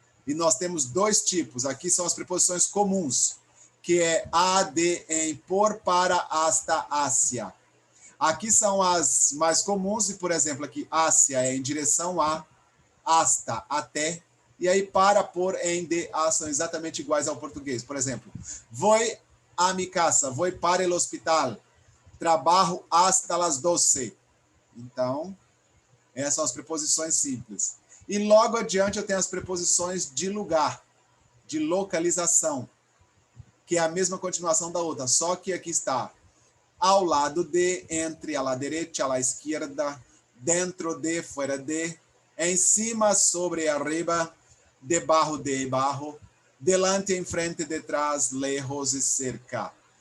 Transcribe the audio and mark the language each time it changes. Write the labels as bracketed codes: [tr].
[pt] E nós temos dois tipos. Aqui são as preposições comuns, que é a, de, em, por, para, hasta, hacia. Aqui são as mais comuns, e, por exemplo, aqui, hacia é em direção a, hasta, até, e aí para, por, em, de, a são exatamente iguais ao português. Por exemplo, [es] voy a mi casa, voy para el hospital, trabajo hasta las 12. [pt] Então, essas são as preposições simples. E logo adiante eu tenho as preposições de lugar, de localização, que é a mesma continuação da outra, só que aqui está ao lado de, entre, a la derecha, a la izquierda, dentro de, fuera de, em cima, sobre, arriba, debajo de, bajo, delante, enfrente, detrás, lejos e cerca.